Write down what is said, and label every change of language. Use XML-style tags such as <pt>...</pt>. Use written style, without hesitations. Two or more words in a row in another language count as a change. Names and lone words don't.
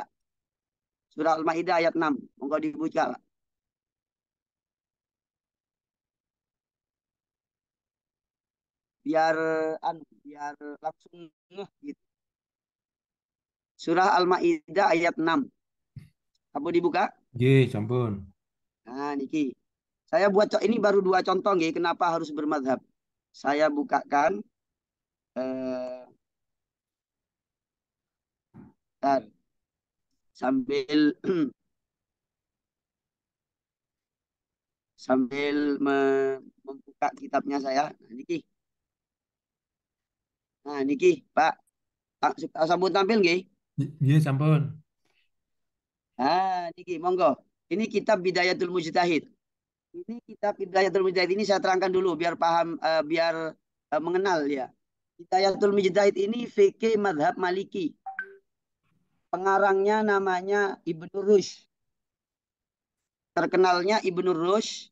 <id>Surah Al-Maidah ayat 6. Monggo dibuka. Biar langsung gitu. Surah Al-Maidah ayat 6. Apa dibuka?</id> <jv>Nggih, sampun. Nah, niki.</jv> <id>Saya buat ini baru 2 contoh nggih kenapa harus bermadhab. Saya bukakan sambil sambil membuka kitabnya saya. Nah,</id> <jv>niki. Nah, niki, Pak.</jv> <id>Sambut tampil nggih.</id> <jv>Nggih, sampun. Ah, niki, monggo.</jv> <id>Ini kitab Bidayatul Mujtahid. Ini kitab Bidayatul Mujtahid ini saya terangkan dulu biar paham, biar mengenal ya. Bidayatul Mujtahid ini fikih madhab Maliki. Pengarangnya namanya Ibnu Rushd. Terkenalnya Ibnu Rushd.</id>